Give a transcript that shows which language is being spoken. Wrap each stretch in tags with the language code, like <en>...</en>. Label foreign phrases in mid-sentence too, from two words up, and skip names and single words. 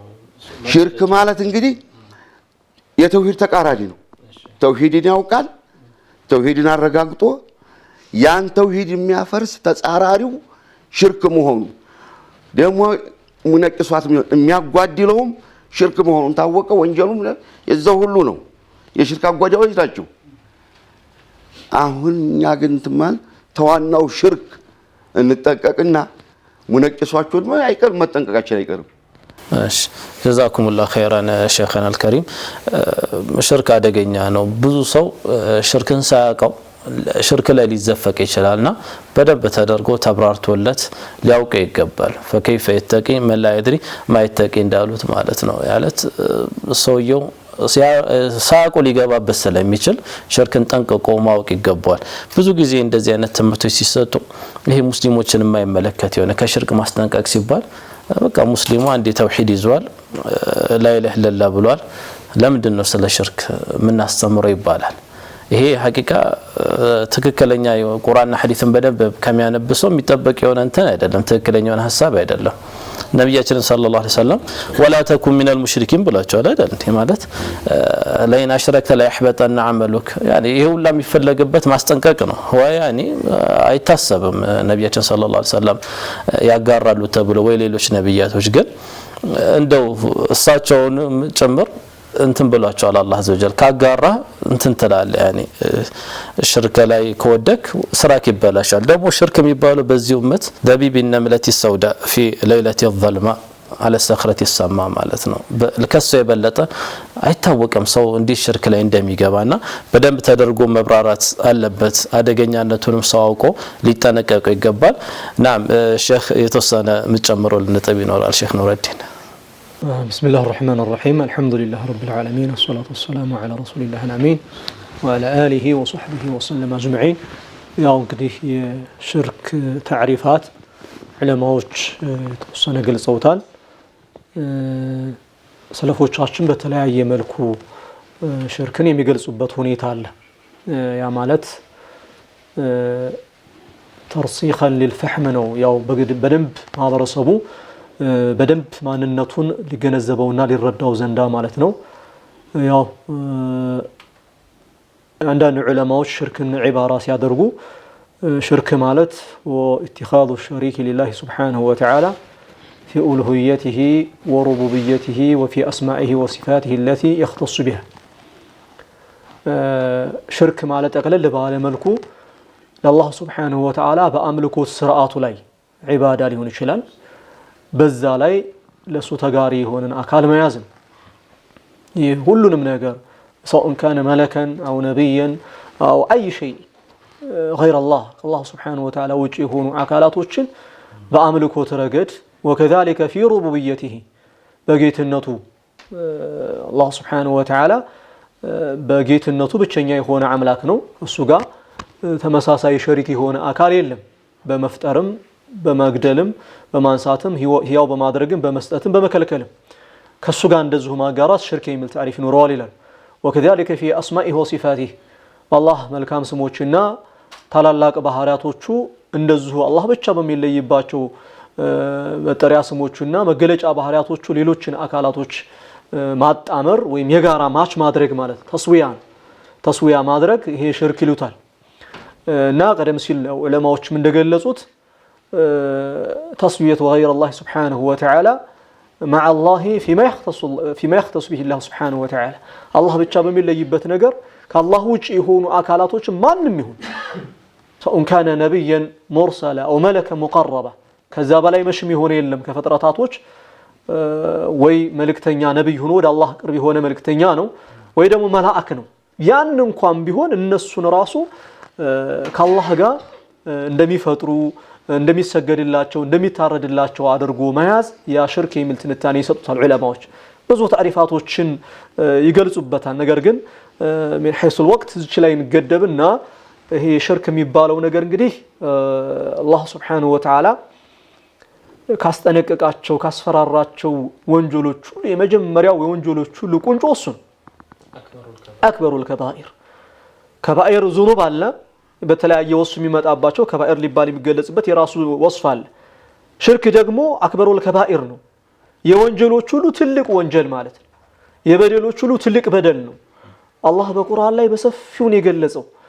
<am>ሽርክ ማለት እንግዲህ የተውሂድ ተቃራኒ ነው ተውሂድን ያውቃል ተውሂድን አረጋግጦ ያን ተውሂድ የሚያፈርስ ተጻራሪው ሽርክ መሆኑ ደግሞ ሙነቅሷት የሚያጓድለውም ሽርክ መሆኑን ታወቀ ወንጀሉም የዛው ሁሉ ነው የሽርክ አጓዳዎች ናቸው አሁን ያግንትማል ተዋናው ሽርክ እንጠቀቅና ሙነቅሷቸው ደግሞ አይቀር መጠንቀቃችን አይቀርም እሺ</am> <ar>جزاكم الله خيرا شيخنا الكريم</ar> <am>ሽርክ አደገኛ ነው ብዙ ሰው ሽርክን ሳያውቀው ሽርክ ላይ ሊዘፈቅ ይችላልና በደንብ ተደርጎ ተብራርቶለት ሊያውቅ ይገባል</am> <ar>فكيف يتقي من لا يدري ما يتقي</ar> <am>እንዳሉት ማለት ነው ያለት ሰውየው ሳያውቁ ሊገባበት ስለሚችል ሽርክን ጠንቅቆ ማወቅ ይገባዋል ብዙ ጊዜ እንደዚህ አይነት ትምህርቶች ሲሰጡ ይሄ ሙስሊሞችን የማይመለከት የሆነ ከሽርክ ማስጠንቀቅ ሲባል በቃ ሙስሊሙ አንዴ ተውሂድ ይዟል</am> <ar>لا إله إلا الله</ar> <am>ብሏል ለምንድን ነው ስለ ሽርክ ምን አስተምረው ይባላል ይሄ ሐቂቃ ትክክለኛ ቁርአንና ሐዲስን በደንብ ከሚያነብሰው የሚጠበቅ የሆነ እንትን አይደለም ትክክለኛውን ሐሳብ አይደለም ነብያችን</am> <ar>صلى الله عليه وسلم ولا تكن من المشركين</ar> <am>ብላችኋል አይደል እንዴ ማለት</am> <ar>لئن أشرك لا يحبطن عملك يعني</ar> <am>ይሄ ሁላ የሚፈለግበት ማስጠንቀቅ ነው ወይ يعني አይታሰብም ነብያችን</am> <ar>صلى الله عليه وسلم</ar> <am>ያጋራሉ ተብሎ ወይ ሌሎች ነብያቶች ግን እንደው እሳቸውን ጭምር እንትን ብሏቸዋል</am> <ar>الله عز وجل</ar> <am>ካጋራ እንትን ተላለ يعني ሽርክ ላይ ከወደክ ስራክ ይበላሻል ደግሞ ሽርክ የሚባለው በዚህ ኡመት ደቢብ</am> <ar>النملة السوداء في ليلة الظلمة على الصخرة</ar> <am>السماء ማለት ነው ለከሱ የበለጠ አይታወቅም ሰው እንዲህ ሽርክ ላይ እንደሚገባና በደንብ ተደርጎ መብራራት አለበት አደገኛነቱንም ሰው አውቆ ሊጠነቀቅ ይገባል ናም ሼክ የተወሰነ መጨመረው ለነጥብ ይኖራል ሼክ ኑረዲን</am> <ar>بسم الله الرحمن الرحيم الحمد لله رب العالمين والصلاة والسلام على رسول الله الأمين وعلى آله وصحبه وسلم أجمعين يا</ar> <am>እንግዲህ የሽርክ تعريفات علماዎች ተወሰነ ገልጸውታል ሰለፎቻችን በተለያየ መልኩ ሽርክን የሚገልጹበት ሁኔታ አለ ያ ማለት</am> <ar>ترسيخا للفهم</ar> <am>ነው ያው በደንብ ማህበረሰቡ በደንብ ማንነቱን ሊገነዘበውና ሊረዳው ዘንዳ ማለት ነው ያው አንዳንድ ዑለማዎች ሽርክን ዒባራ ሲያደርጉ ሽርክ ማለት</am> <ar>واتخاذ الشريك لله سبحانه وتعالى في ألوهيته وربوبيته وفي أسمائه وصفاته التي يختص بها</ar> <am>ሽርክ ማለት አቀለል ባለ መልኩ ለአላህ</am> <ar>سبحانه وتعالى</ar> <am>በአምልኮ ስርዓቱ ላይ ዒባዳ ሊሆን ይችላል በዛ ላይ ለሱ ተጋሪ የሆነን አካል መያዝ ነው ይህ ሁሉንም ነገር</am> <ar>سواء كان ملكا أو نبيا أو أي شيء غير الله الله سبحانه</ar> <am>وتعالى ውጪ የሆኑ አካላቶችን በአምልኮት ረገድ</am> <ar>وكذلك في ربوبيته</ar> <am>በጌትነቱ</am> <ar>الله سبحانه وتعالى</ar> <am>በጌትነቱ ብቸኛ የሆነ አምላክ ነው እሱ ጋር ተመሳሳይ ሸሪክ የሆነ አካል የለም በመፍጠርም በመግደልም በማንሳትም ህያው በማድረግም በመስጠትም በመከልከልም ከሱ ጋር እንደዚሁ ማጋራት ሽርክ የሚል ታሪፍ ኑሯል ይላል</am> <ar>وكذلك في أسمائه وصفاته</ar> <am>الله መልካም ስሞችና ታላላቅ ባህሪያቶቹ እንደዚሁ አላህ ብቻ በሚለይባቸው መጠሪያ ስሞችና መገለጫ ባህሪያቶቹ ሌሎችን አካላቶች ማጣመር ወይም የጋራ ማች ማድረግ ማለት ተስዊያ ማድረግ ይሄ ሽርክ ይሉታል እና ቀደም ሲል ዑለማዎችም እንደገለጹት</am> <ar>تسوية غير الله سبحانه وتعالى مع الله فيما يختص به الله سبحانه وتعالى الله</ar> <am>ብቻ በሚለይበት ነገር ከአላህ ውጪ የሆኑ አካላቶች ማንንም ይሁን</am> <ar>سواء كان نبيا مرسلا أو ملكا مقربا</ar> <am>ከዛ በላይ መሽም ይሆን የለም ከፍጥረታቶች ወይ መልእክተኛ ነብይ ሆኖ ወደ አላህ ቅርብ የሆነ መልእክተኛ ነው ወይ ደግሞ መላእክ ነው ያን እንኳን ቢሆን እነሱን ራሱ ከአላህ ጋር እንደሚፈጥሩ እንደሚሰገድላቸው እንደሚታረድላቸው አድርጎ መያዝ ያ ሽርክ የሚል ትንታኔ ይሰጡታል ዑለማዎች ብዙ ታሪፋቶችን ይገልጹበታል ነገር ግን</am> <ar>من حيث الوقت</ar> <am>እዚህ ላይ እንገደብና ይሄ ሽርክ የሚባለው ነገር እንግዲህ አላህ</am> <ar>سبحانه وتعالى</ar> <am>ካስጠነቀቃቸው ካስፈራራቸው ወንጀሎች ሁሉ የመጀመሪያው የወንጀሎች ሁሉ ቁንጮ እሱ ነው</am> <ar>أكبر الكبائر كبائر الذنوب</ar> <am>አለ በተለያየ ወስፍ የሚመጣባቸው ከባኢር ሊባል የሚገለጽበት የራሱ ወስፍ አለ። ሽርክ ደግሞ</am> <ar>أكبر الكبائر</ar> <am>ነው። የወንጀሎች ሁሉ ትልቅ ወንጀል ማለት ነው። የበደሎች ሁሉ ትልቅ በደል ነው። አላህ በቁርአን ላይ በሰፊው የገለጸው</am>